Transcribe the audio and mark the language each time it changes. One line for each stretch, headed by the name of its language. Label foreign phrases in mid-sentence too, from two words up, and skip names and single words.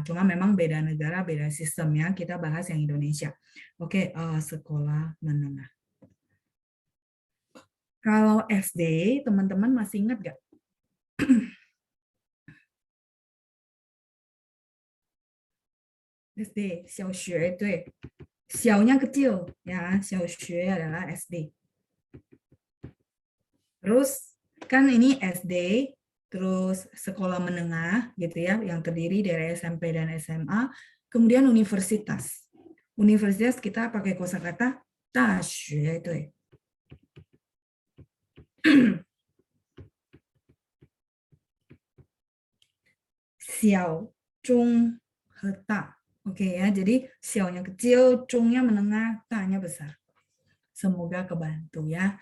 Indonesian: Cuma memang beda negara, beda sistem ya. Kita bahas yang Indonesia. Oke, sekolah menengah. Kalau SD, teman-teman masih ingat nggak? SD,
Chinese: 小学, 对.
Indonesian: 小nya kecil, ya. 小学 adalah SD. Terus kan ini SD, terus sekolah menengah gitu ya, yang terdiri dari SMP dan SMA, kemudian universitas. Universitas kita pakai kosakata
Chinese: 大学, 对.
Indonesian: Xiao, Zhong, he Da. Oke ya, jadi xiao-nya kecil, zhong-nya menengah, ta-nya besar. Semoga kebantu ya.